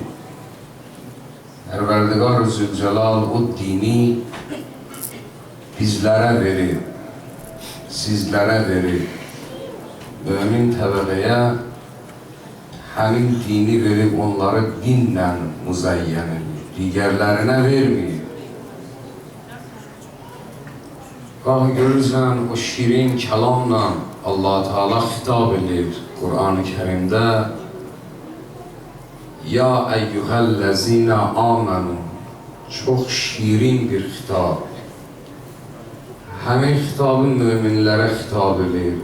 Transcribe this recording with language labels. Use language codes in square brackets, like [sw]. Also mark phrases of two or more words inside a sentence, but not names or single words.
[tr] Perverdigar-ı Zülcelal o dini bizlere verir, sizlere verir. [az] Mümin təbəqəyə həmin dini verip onları dinle müzeyyen edir. [tr] Diğerlerine vermiyor. [az] Qahi görürsən o şirin kəlamla Allah Teala xitab edir Qur'an-ı Kerimdə. [ar] يا أيها الذين آمنوا. [az] Çox şirin bir xitab. Həmin xitabı möminlərə xitab edir.